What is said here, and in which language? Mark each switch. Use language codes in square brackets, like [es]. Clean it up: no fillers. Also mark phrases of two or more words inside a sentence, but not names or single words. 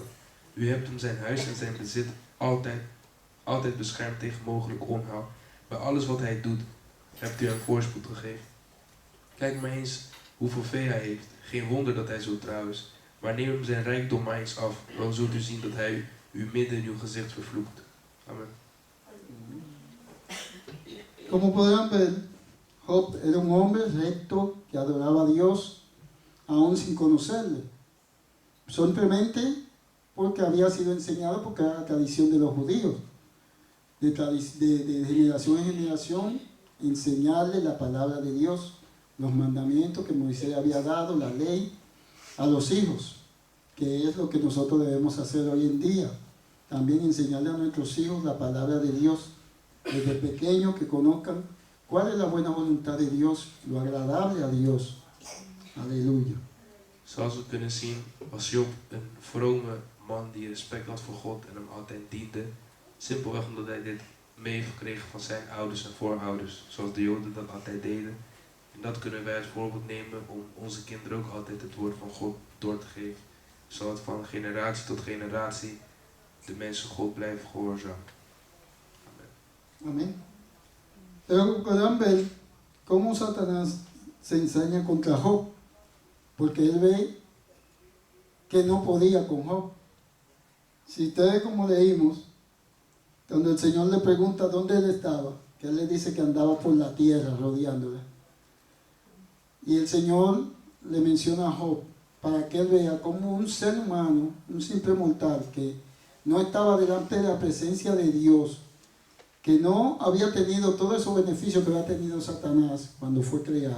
[nl] U hebt hem zijn huis en zijn bezit altijd beschermd tegen mogelijk onheil. Bij alles wat hij doet, hebt u hem voorspoed gegeven. Kijk maar eens hoeveel vee hij heeft. Geen wonder dat hij zo trouw is. Maar neem hem zijn rijkdom maar eens af. Dan zult u zien dat hij u midden in uw gezicht vervloekt. Amen. [es] Como podrán ver, Job era un hombre recto que adoraba a Dios aún sin conocerle. Simplemente porque había sido enseñado, porque era la tradición de los judíos, de generación en generación, enseñarle la palabra de Dios, los mandamientos que Moisés había dado, la ley, a los hijos, que es lo que nosotros debemos hacer hoy en día. También enseñarle a nuestros hijos la palabra de Dios, desde pequeños, que conozcan cuál es la buena voluntad de Dios, lo agradable a Dios. Aleluya. [nl] Zoals we kunnen zien, was Job een vrome man die respect had voor God en hem altijd diende. Simpelweg omdat hij dit mee heeft gekregen van zijn ouders en voorouders, zoals de Joden dat altijd deden. En dat kunnen wij als voorbeeld nemen om onze kinderen ook altijd het woord van God door te geven. Zodat van generatie tot generatie de mensen God blijven gehoorzamen. [es] Amén. Pero podrán ver cómo Satanás se ensaña contra Job, porque él ve que no podía con Job. Si ustedes, como leímos, cuando el Señor le pregunta dónde él estaba, que él le dice que andaba por la tierra rodeándola, y el Señor le menciona a Job para que él vea como un ser humano, un simple mortal que no estaba delante de la presencia de Dios, que no había tenido todos esos beneficios que había tenido Satanás cuando fue creado.